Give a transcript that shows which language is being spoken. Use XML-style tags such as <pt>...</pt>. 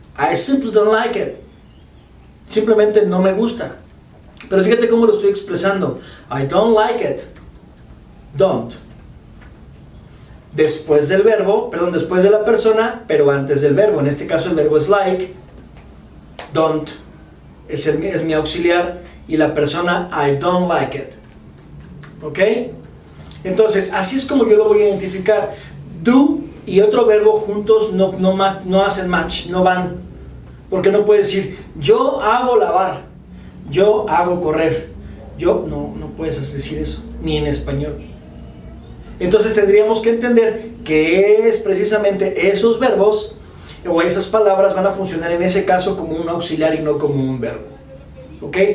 <en>I simply don't like it.</en> <es>Simplemente no me gusta. Pero fíjate cómo lo estoy expresando.</es> <en>I don't like it.</en> <es>Don't. Después del verbo, después de la persona, pero antes del verbo. En este caso el verbo es like. Don't es mi auxiliar y la persona</es> <en>I don't like it.</en> <es>¿Ok? Entonces, así es como yo lo voy a identificar. Do y otro verbo juntos no hacen match, no van. Porque no puedes decir, yo hago lavar, yo hago correr. No puedes decir eso, ni en español. Entonces tendríamos que entender que es precisamente esos verbos o esas palabras van a funcionar en ese caso como un auxiliar y no como un verbo. ¿Ok?</es>